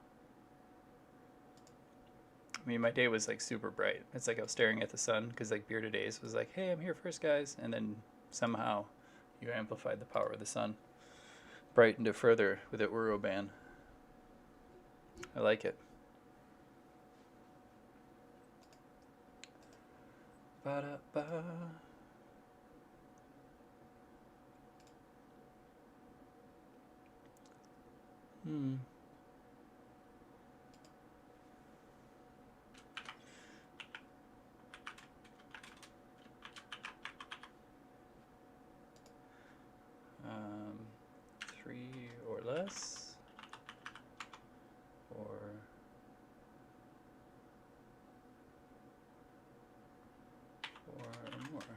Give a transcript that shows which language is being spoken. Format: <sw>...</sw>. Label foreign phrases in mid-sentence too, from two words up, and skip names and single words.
<en>I mean, my day was like super bright. It's like I was staring at the sun because like Bearded Ace was like, hey, I'm here first, guys. And then somehow you amplified the power of the sun. Brightened it further with the Uroban. I like it. Ba-da-ba. Hmm. Three or less, or four or more.</en>